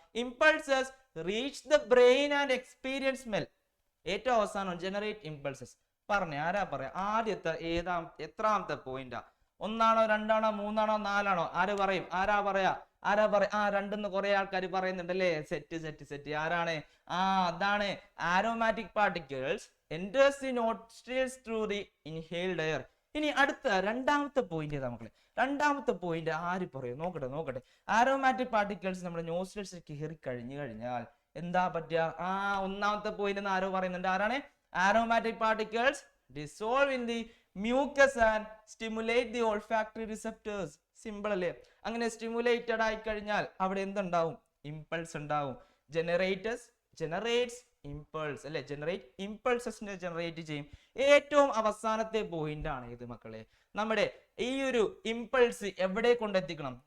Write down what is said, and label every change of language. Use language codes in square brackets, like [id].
[en] Impulses reach the brain and experience smell. [ml] ഏറ്റവും അവസാനം generate impulses. പറഞ്ഞേ, ആരാ പറയാ? ആദ്യത്തെ എത്രാമത്തെ പോയിന്റാ? ഒന്നാണോ, രണ്ടാണോ, മൂന്നാണോ, നാലാണോ? ആര് പറയും? ആരാ പറയാ? രണ്ടെന്ന് കുറെ ആൾക്കാർ പറയുന്നുണ്ടല്ലേ. സെറ്റ്. ആരാണ്? [en] അതാണ് aromatic particles enters the nostrils through the inhaled air. [ml] ഇനി അടുത്ത രണ്ടാമത്തെ പോയിന്റ് ഏതാ മക്കളെ? രണ്ടാമത്തെ പോയിന്റ് ആര് പറയും? നോക്കട്ടെ. ആരോമാറ്റിക് പാർട്ടിക്കിൾസ് നമ്മുടെ നോസ്ട്രിൽസിലേക്ക് കയറി കഴിഞ്ഞാൽ എന്താ പറ്റുക? ഒന്നാമത്തെ പോയിന്റ് ആരോ പറയുന്നുണ്ട്. ആരാണ്? [en] Aromatic particles dissolve in the mucus and stimulate the olfactory receptors. [ml] Simple അല്ലേ? അങ്ങനെ സ്റ്റിമുലേറ്റഡ് ആയി കഴിഞ്ഞാൽ അവിടെ എന്തുണ്ടാവും? ഇമ്പൾസ് ഉണ്ടാവും. ജനറേറ്റ്സ് ഇമ്പൾസ് അല്ലെ? ജനറേറ്റ് ഇമ്പൾസസിനെ ജനറേറ്റ് ചെയ്യും. ഏറ്റവും അവസാനത്തെ പോയിന്റ് ആണ് ഇത് മക്കളെ. നമ്മുടെ ഈ ഒരു ഇമ്പൾസ് എവിടെ കൊണ്ടെത്തിക്കണം?